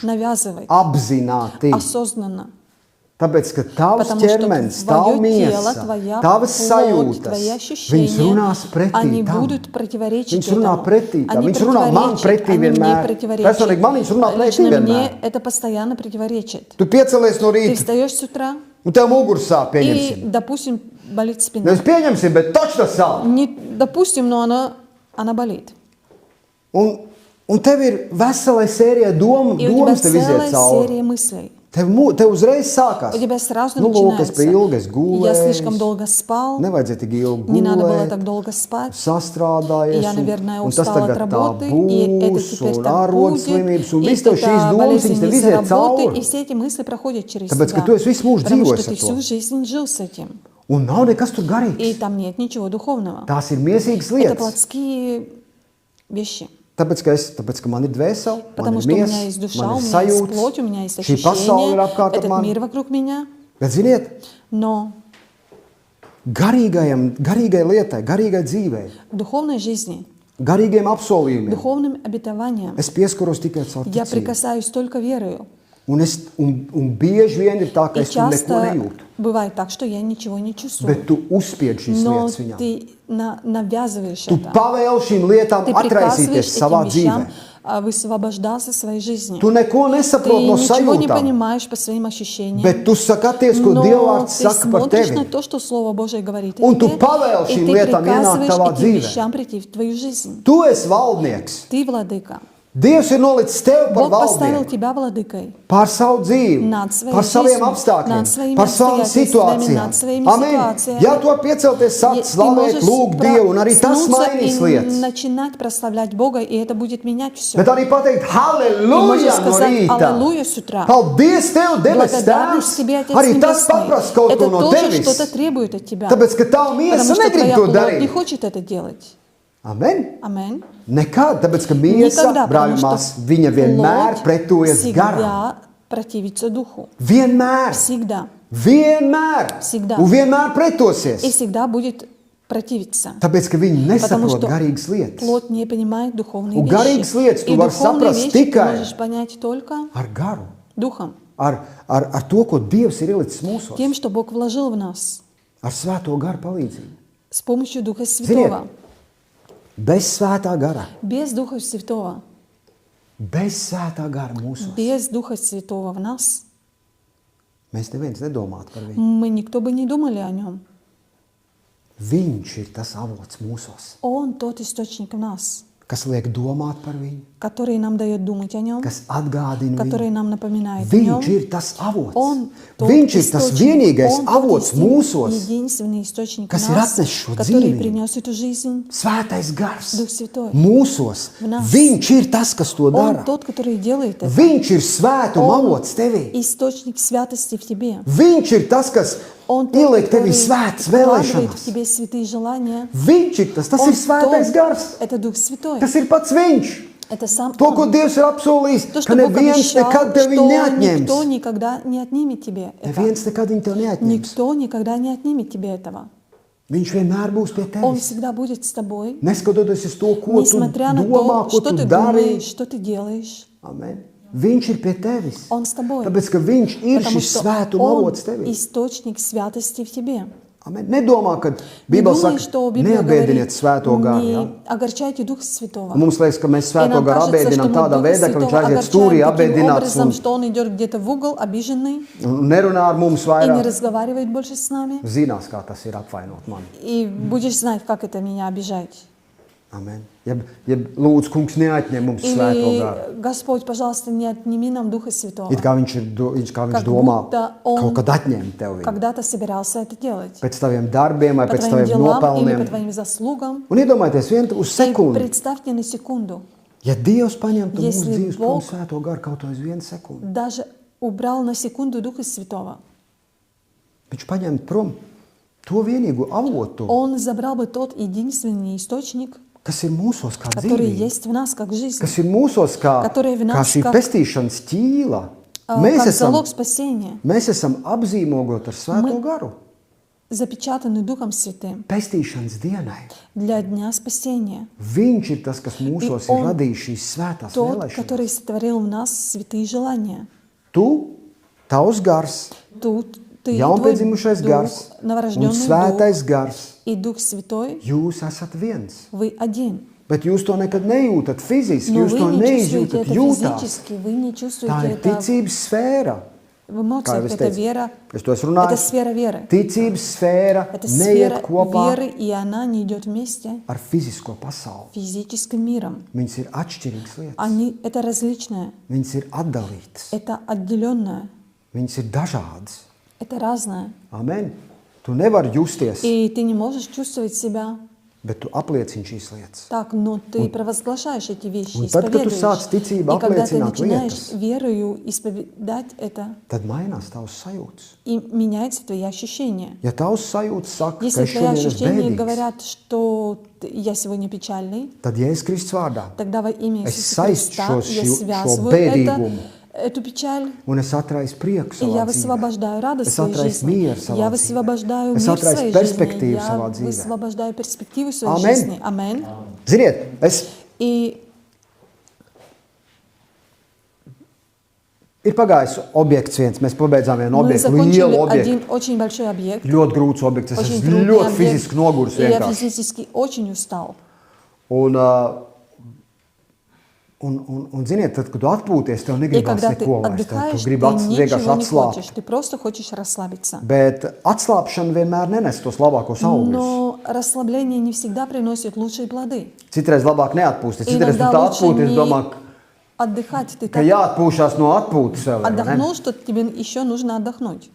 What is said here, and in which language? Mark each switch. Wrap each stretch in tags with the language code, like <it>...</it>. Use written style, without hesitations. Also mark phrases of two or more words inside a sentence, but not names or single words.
<ru>Навязывать.</ru> <lv>Apzināti.</lv> <ru>Осознанно.</ru> <lv>Tāpēc, ka tavs</lv> <ru>Потому что</ru> <lv>ķermenis, tava</lv> <ru>твое тело,</ru> <lv>miesa,</lv> <ru>твоя</ru> <lv>tavas</lv> <ru>плоть,</ru> <lv>sajūtas,</lv> <ru>твои</ru> <lv>viņas</lv> <ru>ощущения,</ru> <lv>runās pretī</lv> <ru>они</ru> <lv>tam.</lv> <ru>будут противоречить</ru> <lv>Viņš runā</lv> <ru>этому.</ru> <lv>pretī tam.</lv> <ru>Они</ru> <lv>Viņš runā man</lv> <ru>противоречат,</ru> <lv>pretī</lv> <ru>они мне</ru> <lv>vienmēr.</lv> <ru>противоречат.</ru> <lv>Personīgi man viņš runā pretī</lv> <ru>Лично</ru> <lv>vienmēr.</lv> <ru>мне это постоянно противоречит.</ru> <lv>Tu piecelies no</lv> <ru>Ты</ru> <lv>rīta,</lv> <ru>встаешь с утра,</ru> <lv>un tev mugursāp</lv> <ru>и,</ru> <lv>pieņemsim.</lv> <ru>допустим, болит спина.</ru> <lv>Nevis pieņemsim, bet taču tas sāp.</lv> <ru>Не допустим, но она болит.</ru> <lv>Un tev ir vesela sērija</lv> <ru>И у тебя</ru> <lv>domas, tev iziet</lv> <ru>целая</ru> <lv>cauri.</lv> <ru>серия мыслей.</ru> <lv>Tev uzreiz sākās.</lv> <ru>У тебя сразу</ru> <lv>Nu, lūk, es</lv> <ru>начинается.</ru> <lv>biju ilgi, es</lv> <ru>Я слишком</ru> <lv>gulēju.</lv> <ru>долго спал,</ru> <lv>Nevajadzēja tik ilgi</lv> <ru>не надо было</ru> <lv>gulēt.</lv> <ru>так долго спать.</ru> <lv>Sastrādājies,</lv> <ru>Я, наверное,</ru> <lv>un tas</lv> <ru>устала от</ru> <lv>tagad tā</lv> <ru>работы, и это</ru> <lv>būs,</lv> <ru>теперь</ru> <lv>un</lv> <ru>так</ru> <lv>ārodslimības, un</lv> <ru>будет, и</ru> <lv>viss tev šīs</lv> <ru>это</ru> <lv>domas, viņas</lv> <ru>болезнь</ru> <lv>tev</lv> <ru>из-за</ru> <lv>iziet</lv> <ru>работы,</ru> <lv>cauri.</lv> <ru>и все эти мысли проходят через</ru> <lv>Tāpēc, ka tu esi visu mūžu</lv> <ru>потому что</ru> <lv>dzīvojis</lv> <ru>ты</ru> <lv>ar</lv> <ru>всю</ru> <lv>to.</lv> <ru>жизнь жил с этим,</ru> <lv>Un nav nekas tur</lv> <ru>и</ru> <lv>garīgs.</lv> <ru>там нет ничего духовного.</ru> <lv>Tās ir miesīgas</lv> <ru>Это</ru> <lv>lietas.</lv> <ru>плотские вещи.</ru> <lv>Tāpēc, ka man ir dvēsele, man</lv> <ru>Потому</ru> <lv>ir</lv> <ru>что у меня</ru> <lv>miesa,</lv> <ru>есть душа,</ru> <lv>man</lv> <ru>у</ru> <lv>ir</lv> <ru>меня есть</ru> <lv>sajūtas.</lv> <ru>плоть, у меня есть</ru> <lv>Šī pasaule ir</lv> <ru>ощущения,</ru> <lv>apkārt ap</lv> <ru>этот</ru> <lv>mani.</lv> <ru>мир вокруг меня.</ru> <lv>Bet ziniet,</lv> <ru>Но</ru> <lv>garīgai lietai, garīgai dzīvei,</lv> <ru>в духовной жизни,</ru> <lv>garīgiem apsolījumiem,</lv> <ru>духовным обетованиям</ru> <lv>es pieskaros tikai caur</lv> <ru>я</ru> <lv>ticību.</lv> <ru>прикасаюсь только верою.</ru> <lv>Un bieži vien ir tā, ka</lv> <ru>И</ru> <lv>es tur neko</lv> <ru>часто</ru> <lv>nejūtu.</lv> <ru>бывает так, что я ничего не чувствую.</ru> <lv>Bet tu uzspied šīs</lv> <ru>Но</ru> <lv>lietas viņam.</lv> <ru>ты навязываешь</ru> <lv>Tu</lv> <ru>это.</ru> <lv>pavēli šīm lietām</lv> <ru>Ты</ru> <lv>atraisīties</lv> <ru>приказываешь</ru> <lv>savā</lv> <ru>этим</ru> <lv>dzīvē.</lv> <ru>вещам высвобождаться в своей жизни.</ru> <lv>Tu neko</lv> <ru>Ты</ru> <lv>nesaproti no</lv> <ru>ничего не</ru> <lv>sajūtām,</lv> <ru>понимаешь по своим ощущениям.</ru> <lv>bet tu skaties, ko</lv> <ru>Но</ru> <lv>Dievvvārds</lv> <ru>ты</ru> <lv>saka par</lv> <ru>смотришь на</ru> <lv>tevi.</lv> <ru>то, что Слово Божие говорит о</ru> <lv>Un tu</lv> <ru>тебе,</ru> <lv>pavēli</lv> <ru>и</ru> <lv>šīm</lv> <ru>ты</ru> <lv>lietām ienākt</lv> <ru>приказываешь</ru> <lv>tavā</lv> <ru>этим</ru> <lv>dzīvē.</lv> <ru>вещам прийти в твою жизнь.</ru> <lv>Tu esi valdnieks.</lv> <ru>Ты владыка.</ru> <lv>Dievs ir nolicis tevi par</lv> <ru>Бог поставил</ru> <lv>valdnieku.</lv> <ru>тебя владыкой.</ru> <lv>Pār savu dzīvi,</lv> <ru>Nāc своей</ru> <lv>par saviem</lv> <ru>жизнью,</ru> <lv>apstākļiem,</lv> <ru>nāc своими</ru> <lv>par savām</lv> <ru>обстоятельствами,</ru> <lv>situācijām.</lv> <ru>nāc своими</ru> <lv>Amen.</lv> <ru>ситуациями.</ru> <lv>Ja tu vari piecelties, sākt</lv> <ru>Ты</ru> <lv>slavēt,</lv> <ru>можешь</ru> <lv>lūgt Dievu, un arī tas</lv> <ru>проснуться</ru> <lv>mainīs</lv> <ru>и</ru> <lv>lietas.</lv> <ru>начинать прославлять Бога, и это будет менять все.</ru> <lv>Bet arī pateikt,</lv> <ru>Ты</ru> <lv>halleluja</lv> <ru>можешь</ru> <lv>no</lv> <ru>сказать</ru> <lv>rīta.</lv> <ru>«Аллилуйя» с утра.</ru> <lv>Paldies Tev, debes</lv> <ru>Благодарность</ru> <lv>Tēvs.</lv> <ru>Тебе, Отец</ru> <lv>Arī tas paprasa kaut</lv> <ru>Небесный.</ru> <lv>ko</lv> <ru>Это</ru> <lv>no</lv> <ru>тоже</ru> <lv>Tevis.</lv> <ru>что-то требует от Тебя.</ru> <lv>Tāpēc, ka Tava miesa</lv> <ru>Потому что</ru> <lv>negrib</lv> <ru>Твоя</ru> <lv>to</lv> <ru>плоть не</ru> <lv>darīt.</lv> <ru>хочет это делать.</ru> <lv>Amen.</lv> <ru>Аминь.</ru> <lv>Nekad, tāpēc, ka miesa,</lv> <ru>Никогда, потому</ru> <lv>brāļi</lv> <ru>что</ru> <lv>mās, viņa vienmēr</lv> <ru>плоть</ru> <lv>pretojas garam.</lv> <ru>всегда противится духу.</ru> <lv>Vienmēr.</lv> <ru>Всегда.</ru> <lv>Vienmēr.</lv> <ru>Всегда.</ru> <lv>Un vienmēr</lv> <ru>И</ru> <lv>pretosies.</lv> <ru>всегда будет противиться.</ru> <lv>Tāpēc, ka viņi</lv> <ru>Потому</ru> <lv>nesaprot</lv> <ru>что</ru> <lv>garīgas lietas.</lv> <ru>плоть не понимает духовные</ru> <lv>Un</lv> <ru>вещи.</ru> <lv>garīgas lietas tu</lv> <ru>И</ru> <lv>vari</lv> <ru>духовные</ru> <lv>saprast</lv> <ru>вещи ты</ru> <lv>tikai</lv> <ru>можешь понять только</ru> <lv>ar garu.</lv> <ru>духом.</ru> <lv>Ar to, ko Dievs ir ielicis mūsos.</lv> <ru>Тем, что Бог вложил в нас.</ru> <lv>Ar svēto garu palīdzību.</lv> <ru>С помощью Духа Святого.</ru> <lv>Bez svētā gara.</lv> <ru>Без Духа Святого.</ru> <lv>Bez svētā gara mūsos.</lv> <ru>Без Духа Святого в нас</ru> <lv>Mēs neviens nedomātu par viņu.</lv> <ru>мы никто бы не думали о нем.</ru> <lv>Viņš ir tas avots mūsos,</lv> <ru>Он тот источник в нас,</ru> <lv>kas liek domāt par viņu,</lv> <ru>который нам дает думать о нем,</ru> <lv>kas atgādina</lv> <ru>который</ru> <lv>viņu.</lv> <ru>нам напоминает о нем.</ru> <lv>Viņš ir tas avots.</lv> <ru>Он тот</ru> <lv>Viņš ir tas</lv> <ru>источник,</ru> <lv>vienīgais</lv> <ru>он тот</ru> <lv>avots mūsos,</lv> <ru>единственный источник в</ru> <lv>kas ir</lv> <ru>нас,</ru> <lv>atnesis šo</lv> <ru>который</ru> <lv>dzīvību.</lv> <ru>принес эту жизнь.</ru> <lv>Svētais gars</lv> <ru>Дух Святой.</ru> <lv>mūsos.</lv> <ru>В нас.</ru> <lv>Viņš ir tas, kas to</lv> <ru>Он</ru> <lv>dara.</lv> <ru>тот, который делает это.</ru> <lv>Viņš ir svētuma</lv> <ru>Он</ru> <lv>avots tevī.</lv> <ru>источник святости в тебе.</ru> <lv>Viņš ir tas, kas</lv> <ru>Он тот,</ru> <lv>ieliek tevī</lv> <ru>который</ru> <lv>svētas</lv> <ru>вкладывает в</ru> <lv>vēlēšanas.</lv> <ru>тебе святые желания.</ru> <lv>Viņš ir tas</lv> <ru>Он</ru> <lv>ir svētais</lv> <ru>тот,</ru> <lv>gars.</lv> <ru>это Дух Святой.</ru> <lv>Tas ir pats viņš.</lv> <ru>Это сам</ru> <lv>To, ko</lv> <ru>Он.</ru> <lv>Dievs ir apsolījis,</lv> <ru>То,</ru> <lv>ka</lv> <ru>что Бог</ru> <lv>neviens</lv> <ru>обещал,</ru> <lv>nekad tev viņu</lv> <ru>что</ru> <lv>neatņems.</lv> <ru>никто никогда не отнимет тебе это.</ru> <lv>Neviens nekad viņu tev neatņems.</lv> <ru>Никто никогда не отнимет тебе этого.</ru> <lv>Viņš vienmēr būs pie</lv> <ru>Он</ru> <lv>tevis.</lv> <ru>всегда будет с тобой,</ru> <lv>Neskatoties uz to, ko tu</lv> <ru>несмотря на</ru> <lv>domā,</lv> <ru>то,</ru> <lv>ko</lv> <ru>что</ru> <lv>tu</lv> <ru>ты</ru> <lv>dari.</lv> <ru>думаешь, что ты делаешь.</ru> <lv>Amen. Viņš ir pie tevis.</lv> <ru>Он с тобой.</ru> <lv>Tāpēc, ka viņš ir</lv> <ru>Потому</ru> <lv>šis</lv> <ru>что</ru> <lv>svētuma</lv> <ru>Он</ru> <lv>avots tevī.</lv> <ru>источник святости в тебе.</ru> <lv>Amen. Nedomā, ka</lv> <ru>Не</ru> <lv>Bībele</lv> <ru>думай,</ru> <lv>saka,</lv> <ru>что Библия</ru> <lv>neapbēdiniet</lv> <ru>говорит,</ru> <lv>svēto garu. Ja?</lv> <ru>не огорчайте Духа Святого.</ru> <lv>Un mums liekas, ka mēs</lv> <ru>И</ru> <lv>svēto</lv> <ru>нам</ru> <lv>garu</lv> <ru>кажется, что</ru> <lv>apbēdinām</lv> <ru>мы</ru> <lv>tādā</lv> <ru>Духа</ru> <lv>veidā, ka viņš</lv> <ru>Святого</ru> <lv>aiziet stūrī</lv> <ru>огорчаем таким</ru> <lv>apbēdināts</lv> <ru>образом,</ru> <lv>un</lv> <ru>что Он идет где-то в угол, обиженный,</ru> <lv>nerunā ar mums</lv> <ru>и не</ru> <lv>vairāk.</lv> <ru>разговаривает больше с нами.</ru> <lv>Zinās, kā tas ir apvainot mani.</lv> <ru>И будешь знать, как это меня обижать.</ru> <lv>Amen. Jeb lūdzu, kungs, neatņem mums svēto garu.</lv> <ru>Или, Господь, пожалуйста, не отними нам Духа Святого.</ru> <lv>It kā viņš</lv> <ru>Как</ru> <lv>domā,</lv> <ru>будто он</ru> <lv>kaut kad atņemt tev viņu.</lv> <ru>Когда-то собирался это делать.</ru> <lv>Pēc taviem darbiem vai</lv> <ru>По</ru> <lv>pēc</lv> <ru>твоим</ru> <lv>taviem</lv> <ru>делам или</ru> <lv>nopelniem.</lv> <ru>по твоим заслугам.</ru> <lv>Un iedomājieties vienu uz</lv> <ru>И</ru> <lv>sekundi.</lv> <ru>представьте на секунду,</ru> <lv>Ja Dievs paņemtu mūsu</lv> <ru>Если</ru> <lv>dzīves prom</lv> <ru>Бог-</ru> <lv>svēto garu kaut uz vienu sekundi,</lv> <ru>даже убрал на секунду Духа Святого.</ru> <lv>Viņš paņem prom to vienīgo avotu,</lv> <ru>Он забрал бы тот единственный источник,</ru> <lv>kas ir mūsos kā</lv> <ru>который</ru> <lv>dzīvība,</lv> <ru>есть в нас, как жизнь,</ru> <lv>kas ir mūsos kā</lv> <ru>Который в нас</ru> <lv>šī</lv> <ru>как-</ru> <lv>pestīšanas ķīla.</lv> <ru>как залог спасения,</ru> <lv>Mēs esam apzīmogot ar Svēto garu.</lv> <ru>запечатанный Духом Святым</ru> <lv>Pestīšanas dienai.</lv> <ru>для Дня Спасения.</ru> <lv>Viņš ir tas, kas mūsos ir un radījis šīs svētās</lv> <ru>Тот,</ru> <lv>vēlēšanas.</lv> <ru>который сотворил в нас святые желания.</ru> <lv>Tu, tavs gars,</lv> <ru>Тут ты, твой</ru> <lv>jaunpiedzimušais</lv> <ru>Дух,</ru> <lv>gars un</lv> <ru>новорожденный</ru> <lv>svētais</lv> <ru>Дух</ru> <lv>gars,</lv> <ru>и Дух Святой,</ru> <lv>jūs esat viens.</lv> <ru>вы один.</ru> <lv>Bet jūs to nekad nejūtat fiziski,</lv> <ru>Но</ru> <lv>jūs</lv> <ru>вы</ru> <lv>to</lv> <ru>не чувствуете</ru> <lv>neizjūtat</lv> <ru>это</ru> <lv>jūtās.</lv> <ru>физически, вы не</ru> <lv>Tā</lv> <ru>чувствуете</ru> <lv>ir</lv> <ru>это</ru> <lv>ticības sfēra.</lv> <ru>в</ru> <lv>Kā jau</lv> <ru>эмоциях.</ru> <lv>es</lv> <ru>Это</ru> <lv>teicu,</lv> <ru>вера,</ru> <lv>es to esmu</lv> <ru>это</ru> <lv>runājis.</lv> <ru>сфера веры.</ru> <lv>Ticības sfēra</lv> <ru>Это</ru> <lv>neiet</lv> <ru>сфера</ru> <lv>kopā</lv> <ru>веры, и она не идет вместе</ru> <lv>ar fizisko pasauli.</lv> <ru>с физическим миром.</ru> <lv>Viņas ir atšķirīgas lietas.</lv> <ru>Это различное,</ru> <lv>Viņas ir atdalītas.</lv> <ru>это отделенное,</ru> <lv>Viņas ir dažādas.</lv> <ru>это разное.</ru> <lv>Amen. Tu nevari justies,</lv> <ru>И ты не можешь чувствовать себя</ru> <lv>bet tu apliecini šīs lietas.</lv> <ru>так, но ты провозглашаешь эти вещи,</ru> <lv>un tad, kad tu sāc</lv> <ru>исповедуешь.</ru> <lv>ticībā</lv> <ru>И когда ты</ru> <lv>apliecināt</lv> <ru>начинаешь</ru> <lv>lietas,</lv> <ru>верою исповедать это,</ru> <lv>tad mainās tavs sajūtas.</lv> <ru>и меняются твои ощущения.</ru> <lv>Ja tavs sajūtas saka, ka</lv> <ru>Если</ru> <lv>es</lv> <ru>твои</ru> <lv>šodien esmu</lv> <ru>ощущения</ru> <lv>bēdīgs,</lv> <ru>говорят, что я сегодня печальный,</ru> <lv>tad Jēzus Kristus vārdā</lv> <ru>тогда во имя</ru> <lv>es</lv> <ru>Иисуса</ru> <lv>saistu</lv> <ru>Христа</ru> <lv>šo,</lv> <ru>я</ru> <lv>šo</lv> <ru>связываю</ru> <lv>bēdīgumu</lv> <ru>эту печаль,</ru> <lv>un es atraisu prieku</lv> <ru>и я</ru> <lv>savā dzīvē.</lv> <ru>высвобождаю радость в</ru> <lv>Es</lv> <ru>своей</ru> <lv>atraisu</lv> <ru>жизни.</ru> <lv>mieru savā</lv> <ru>Я</ru> <lv>dzīvē.</lv> <ru>высвобождаю</ru> <lv>Es</lv> <ru>мир в</ru> <lv>atraisu</lv> <ru>своей жизни.</ru> <lv>perspektīvu</lv> <ru>Я</ru> <lv>savā dzīvē.</lv> <ru>высвобождаю перспективу в своей</ru> <lv>Amen.</lv> <ru>жизни. Аминь.</ru> <lv>Ziniet,</lv> <ru>И</ru> <lv>ir pagājis objekts viens, mēs pabeidzām vienu</lv> <ru>мы</ru> <lv>objektu,</lv> <ru>закончили</ru> <lv>lielu objektu.</lv> <ru>один очень большой объект,</ru> <lv>Ļoti grūts objekts, es</lv> <ru>очень</ru> <lv>esmu</lv> <ru>трудный</ru> <lv>ļoti</lv> <ru>объект,</ru> <lv>fiziski noguris</lv> <ru>и я</ru> <lv>vienkārši.</lv> <ru>физически очень устал.</ru> <lv>Un ziniet, tad, kad tu atpūties, tev</lv> <ru>И</ru> <lv>negribas</lv> <ru>когда ты</ru> <lv>neko vairs. Tu</lv> <ru>отдыхаешь, ты</ru> <lv>gribi vienkārši</lv> <ru>ничего не</ru> <lv>atslābt.</lv> <ru>хочешь, ты просто хочешь расслабиться.</ru> <lv>Bet atslābšana vienmēr nenes tos labākos augļus.</lv> <ru>Но расслабление не всегда приносит лучшие плоды.</ru> <lv>Citreiz labāk neatpūsties.</lv> <ru>И</ru> <lv>Citreiz tu</lv> <ru>иногда</ru> <lv>tā</lv> <ru>лучше</ru> <lv>atpūties,</lv> <ru>не</ru> <lv>domā,</lv> <ru>отдыхать. Ты</ru> <lv>ka</lv> <ru>так</ru> <lv>jāatpūšās no atpūtas vēl. vai ne?</lv> <ru>отдохнул, что тебе еще нужно отдохнуть.</ru>